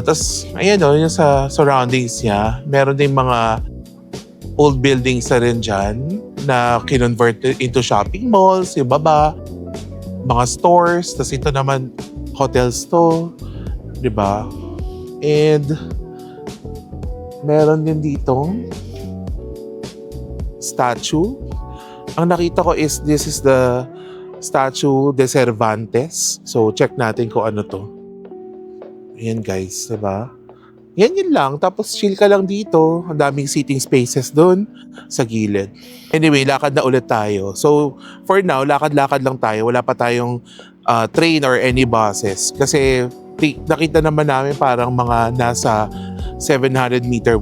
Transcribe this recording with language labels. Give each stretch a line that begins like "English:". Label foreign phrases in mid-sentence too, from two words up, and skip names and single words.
Filipino: Tapos ayan yung sa surroundings niya, meron din mga
English: old buildings
Filipino: na rin dyan na kinonvert
English: into shopping malls,
Filipino: yung baba, mga stores. Tapos ito naman, hotels to, di ba? And meron din ditong statue. Ang nakita ko
English: is this is the statue de Cervantes.
Filipino: So check natin kung ano to. Ayan guys, diba? Yun lang. Tapos chill ka lang dito. Ang daming
English: seating spaces
Filipino: doon sa gilid. Anyway, lakad na ulit tayo.
English: So for now,
Filipino: lakad-lakad lang tayo. Wala pa tayong train
English: or any buses.
Filipino: Kasi nakita naman namin parang mga nasa 700-meter walk.